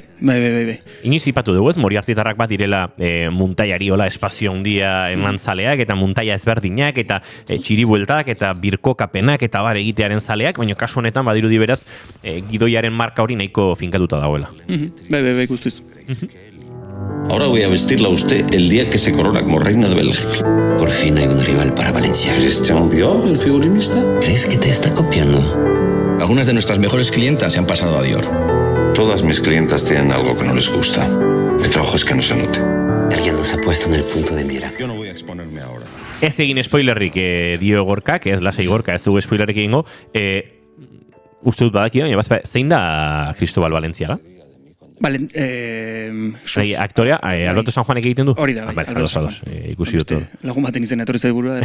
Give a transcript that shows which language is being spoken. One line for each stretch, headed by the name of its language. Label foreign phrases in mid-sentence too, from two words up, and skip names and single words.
Basque: Inoiz ipatu dugu ez, Moriartitarrak bat direla muntaiari hola espazio handia eman zaleak, eta muntaia ezberdinak, eta txiribueltak, eta birkokapenak, eta bar egitearen zaleak, baina kasu honetan badirudi beraz Gidoiaren marka hori nahiko finkatuta dagoela. Bai, guztiz.
Spanish: Ahora voy a vestirla a usted el día que se corona como reina de Bélgica. Por fin hay un rival para Valencia. ¿Christian Dior, el figurinista? ¿Crees que te está copiando? Algunas de nuestras mejores clientas se han pasado a Dior. Todas mis clientas tienen algo que no les gusta. Mi trabajo es que no se note. Alguien nos ha puesto en el punto de mira. Yo no voy a exponerme ahora.
Basque: Ez egin spoilerrik dio Gorkak, ez lasei Gorka, ez dugu spoilerrik egingo. Uste dut badaki, baina zein da Cristobal Balenciaga? Aktorea, Alberto San Juanek egiten du? Hori da, bai, Alberto San Juan. Ikusi dut. Lagun baten izen etorri zaigurua.